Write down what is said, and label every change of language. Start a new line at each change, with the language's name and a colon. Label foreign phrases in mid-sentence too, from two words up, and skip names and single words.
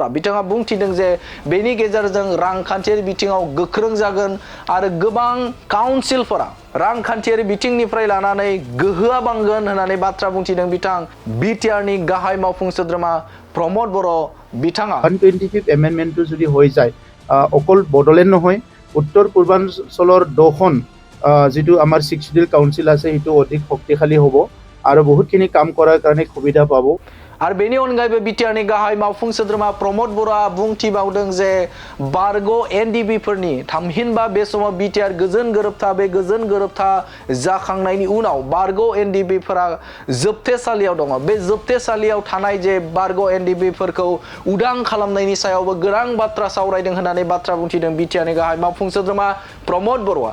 Bodo: बिथाङा बुंथिदों जे बेनि गेजेरजों रांखान्थियारि बिथिङाव गोख्रों जागोन आरो गोबां काउन्सिलफोरा रांखान्थियारि बिथिंनिफ्राय लानानै गोहोआ बांगोन होननानै बाथ्रा बुंथिदों बिथां बिटिआरनि गाहाय मावफुं सोद्रोमा प्रमद बर'। बिथाङा
Assamese: 125 एमेन्डमेन्टটো যদি হৈ যায় অকল বডলেণ্ড নহয় উত্তৰ পূৰ্বাঞ্চলৰ 2খন যিটো আমাৰ 6 শিডিউল কাউন্সিল আছে সেইটো অধিক শক্তিশালী হ'ব আৰু বহুতখিনি কাম কৰাৰ কাৰণে সুবিধা পাব।
Bodo: आरो बेनि अनगायैबो बिटिआरनि गाहाय मावफुं सोद्रोमा प्रमद बर'आ बुंथिबावदों जे बारग' एनडिबिफोरनि थामहिनबा बे समाव बिटिआर गोजोन गोरोबथा जाखांनायनि उनाव बारग' एनडिबिफोरा जोबथेसालियाव दङ। बे जोबथेसालियाव थानाय जे बारग' एनडिबिफोरखौ उदां खालामनायनि सायावबो गोनां बाथ्रा सावरायदों होननानै बाथ्रा बुंथिदों बिटिआरनि गाहाय मावफुं सोद्रोमा प्रमद बर'आ।